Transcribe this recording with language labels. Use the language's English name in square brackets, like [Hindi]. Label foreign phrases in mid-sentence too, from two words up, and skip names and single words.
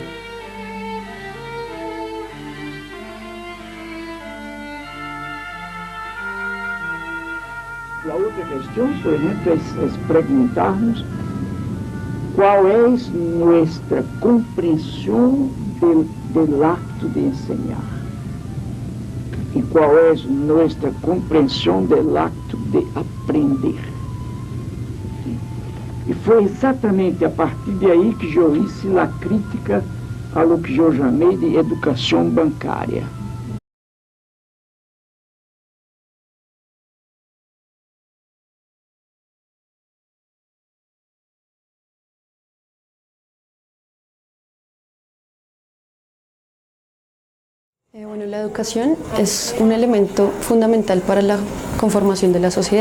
[Spanish] La otra cuestión, por ejemplo, es preguntarnos cuál es nuestra comprensión del acto de enseñar y cuál es nuestra comprensión del acto de aprender. [Portuguese] E foi exatamente a partir de aí que eu [Spanish] hice a crítica a lo que [Portuguese] eu chamei de educação bancária. [Spanish] Bueno, la educación es un elemento fundamental para la conformación de la sociedad.